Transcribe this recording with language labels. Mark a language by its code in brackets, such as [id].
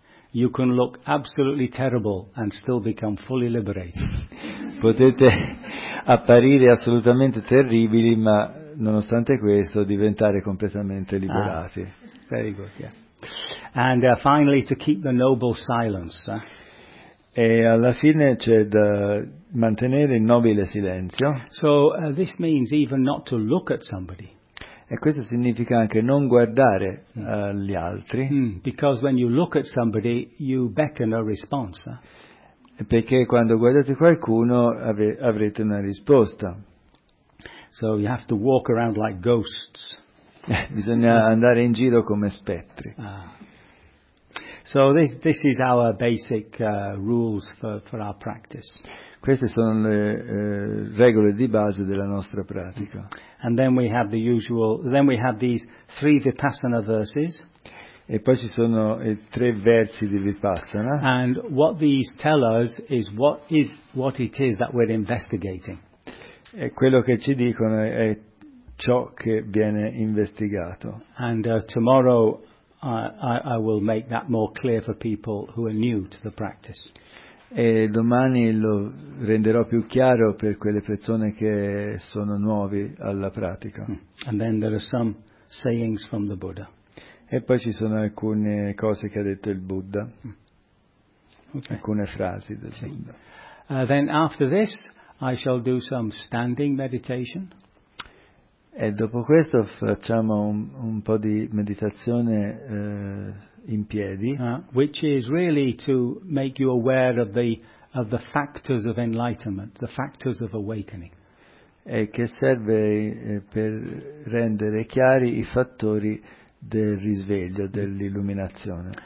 [en] You can look absolutely terrible and still become fully liberated. [it] Potete apparire assolutamente terribili, ma nonostante questo diventare completamente liberati. [en] Very good, yeah. And finally, to keep the noble silence. [it] E alla fine c'è da mantenere il nobile silenzio. [en] So this means even not to look at somebody. [it] E questo significa anche non guardare agli altri. [en] Because when you look at somebody, you beckon a response. [it] Perché quando guardate qualcuno avrete una risposta. [en] So you have to walk around like ghosts. [it] Bisogna andare in giro come spettri. [en] So this is our basic rules for our practice. [it] Queste sono le regole di base della nostra pratica. [en] And then we have the usual. Then we have these 3 Vipassana verses. [it] E poi ci sono i 3 versi di Vipassana. [en] And what these tell us is what it is that we're investigating. [it] E quello che ci dicono è ciò che viene investigato. [en] And tomorrow I will make that more clear for people who are new to the practice. [it] e domani lo renderò più chiaro per quelle persone che sono nuovi alla pratica. [en] And then there are some sayings from the Buddha. [it] E poi ci sono alcune cose che ha detto il Buddha. Okay. Alcune frasi del Buddha. [en] Then after this I shall do some standing meditation. [it] E dopo questo facciamo un po' di meditazione in piedi, [en] which is really to make you aware of the factors of enlightenment, the factors of awakening. [it] E che serve per rendere chiari i fattori del risveglio, dell'illuminazione.